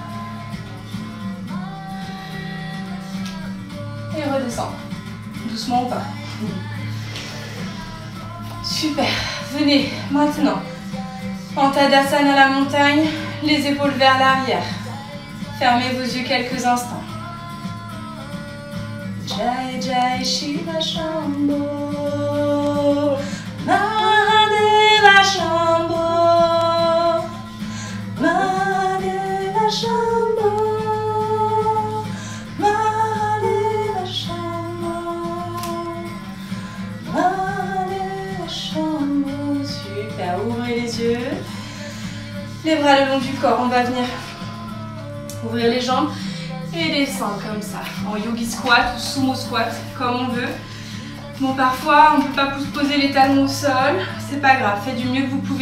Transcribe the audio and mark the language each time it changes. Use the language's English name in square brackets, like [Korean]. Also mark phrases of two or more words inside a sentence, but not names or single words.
[French] Et redescendre. Doucement ou pas. Super. Venez maintenant. En Tadasana à la montagne, les épaules vers l'arrière. Fermez vos yeux quelques instants. [Sanskrit] Jai Jai Shiva Shambho, Mahadeva Shambho, Mahadeva Shambho, Mahadeva Shambho, Mahadeva Shambho. [French] Super, ouvrez les yeux. Les bras le long du corps, on va venir ouvrir les jambes et descendre comme ça, en [English] yogi squat [French] ou [English] sumo squat, [French] comme on veut. Bon, parfois, on ne peut pas poser les talons au sol. C'est pas grave, faites du mieux que vous pouvez.